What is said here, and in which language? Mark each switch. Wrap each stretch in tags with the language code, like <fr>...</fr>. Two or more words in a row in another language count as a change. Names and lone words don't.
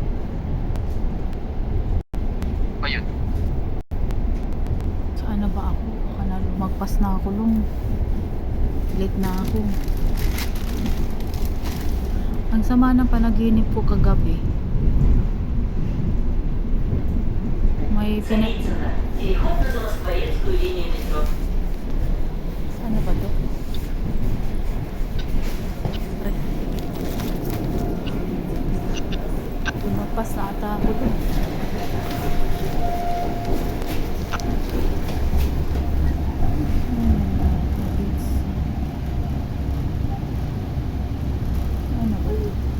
<tl>Ba yun? Saan na ba ako? Baka na lumagpas na ako, Long. Late na ako. Ang sama ng panaginip ko kagabi. May</tl> <ru>Царицына. Переход на Замоскворецкую линию метро.</ru> <tl>Ano ba to? Lumagpas na ata ako doon. Ano ba to?</tl>